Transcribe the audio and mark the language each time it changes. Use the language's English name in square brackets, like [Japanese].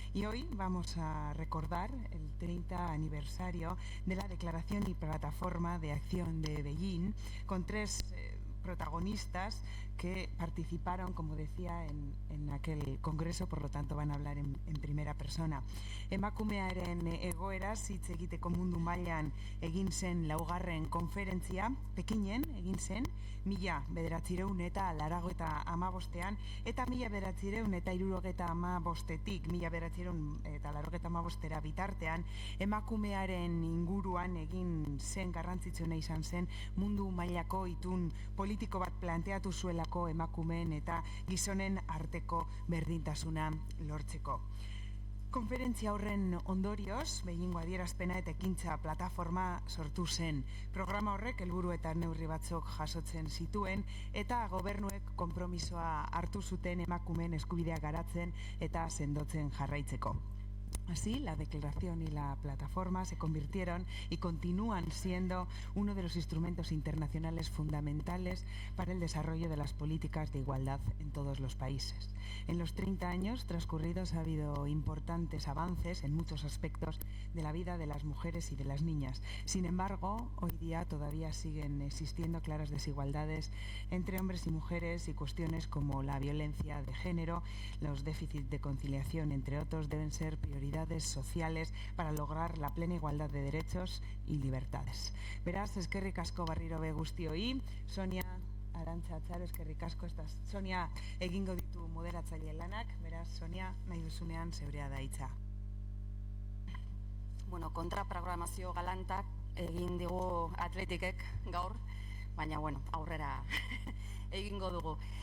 [Spanish] Y hoy vamos a recordar el 30 aniversario de la Declaración y Plataforma de Acción de Beijing, con tres protagonistas que participaron, como decía, en aquel congreso, por lo tanto van a hablar en primera persona. [Basque] Emakumearen egoeraz hitz egiteko mundu mailan egin zen laugarren konferentzia, Pekinen egin zen, 1985ean, eta 1975etik 1985era bitartean, emakumearen inguruan egin zen garrantzitsuena izan zen mundu mailako itun politiko bat planteatu zuelako emakumeen eta gizonen arteko berdintasuna lortzeko. Konferentzia horren ondorioz, Beijingo adierazpena eta ekintza plataforma sortu zen. Programa horrek helburu eta neurri batzuk jasotzen zituen eta gobernuek konpromisoa hartu zuten emakumeen eskubideak garatzen eta sendotzen jarraitzeko. [Spanish] Así, la declaración y la plataforma se convirtieron y continúan siendo uno de los instrumentos internacionales fundamentales para el desarrollo de las políticas de igualdad en todos los países. En los 30 años transcurridos ha habido importantes avances en muchos aspectos de la vida de las mujeres y de las niñas. Sin embargo, hoy día todavía siguen existiendo claras desigualdades entre hombres y mujeres y cuestiones como la violencia de género, los déficits de conciliación, entre otros, deben ser prioridades sociales para lograr la plena igualdad de derechos y libertades. [Basque] Beraz, eskerrik asko barriro be guztioi, Sonia, Arantza, Txaro, eskerrik asko. Sonia egingo ditu moderatzaile lanak, beraz, Sonia, nahi duzunean zeurea da hitza. Bueno, kontraprogramazio galantak egin digu atletikek gaur, baina bueno, aurrera egingo dugu.